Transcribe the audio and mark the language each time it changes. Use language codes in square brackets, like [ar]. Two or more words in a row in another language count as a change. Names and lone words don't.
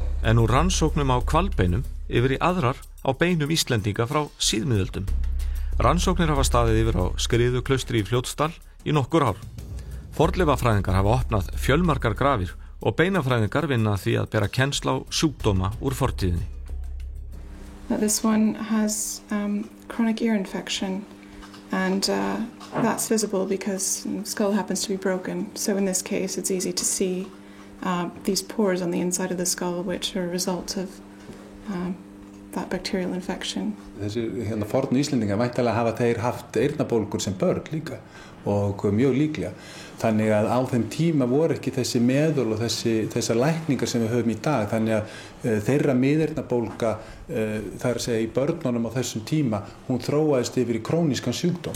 [is] en úr rannsóknum á hvalbeinum yfir í aðrar á beinum Íslendinga frá síðmiðöldum. Rannsóknir hafa staðið yfir á Skriðuklaustri í Fljótsdal í nokkur ár. Fornleifafræðingar hafa opnað fjölmargar grafir og beinafræðingar vinna að því að bera kennsl á sjúkdóma úr fortíðinni. [en] This one has chronic ear infection, and that's visible because the skull happens to be broken. So in this case, it's easy to see these pores on the inside of the skull, which are a result of that bacterial infection. [is] Þessi fornu Íslendingar væntanlega hafa þeir haft eyrnabólgur sem börn líka og mjög líklega. Þannig að á þeim tíma voru ekki þessi meðul og þessar lækningar sem við höfum í dag. Þannig að þeirra miðeyrnabólga, það er að segja í börnunum á þessum tíma, hún þróaðist yfir í krónískan sjúkdóm.